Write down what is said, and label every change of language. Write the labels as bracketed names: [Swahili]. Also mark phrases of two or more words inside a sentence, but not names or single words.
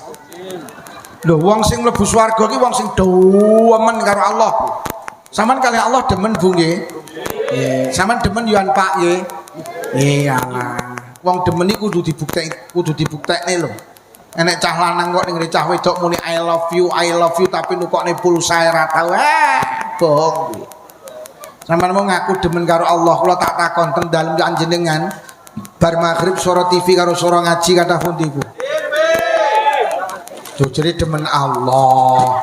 [Javanese] Lho wong sing mlebu swarga ki wong sing demen karo Allah. Sampeyan kali Allah demen Bu nggih. Nggih, sampeyan demen yo Pak nggih. Iyalah. Wong demen iki kudu dibuktekne lho. Enek cah lanang kok ning cah wedok muni [English] I love you [Javanese] tapi nukokne pulsa ora tau. Bohong kuwi. Sampeyan mau ngaku demen karo Allah, kula tak takon teng dalem panjenengan bar maghrib suara TV karo suara ngaji kathah pundi Bu? Jujur demen Allah.